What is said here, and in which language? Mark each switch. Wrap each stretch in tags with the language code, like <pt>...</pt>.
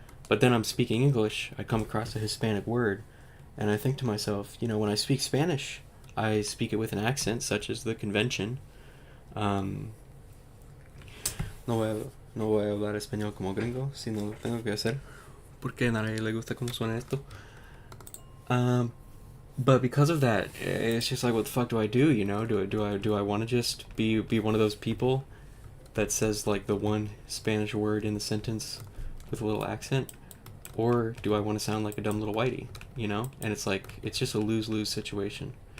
<en>But then I'm speaking English, I come across a Hispanic word, and I think to myself, when I speak Spanish, I speak it with an accent, such as the convention.</en> <es>No voy a hablar español como gringo, si no lo tengo que hacer, porque a nadie le gusta como suena esto.</es> <en>But because of that, it's just like, what the fuck do I do? Do I want to just be one of those people that says like the one Spanish word in the sentence with a little accent, or do I want to sound like a dumb little whitey? And it's like, it's just a lose-lose situation.</en>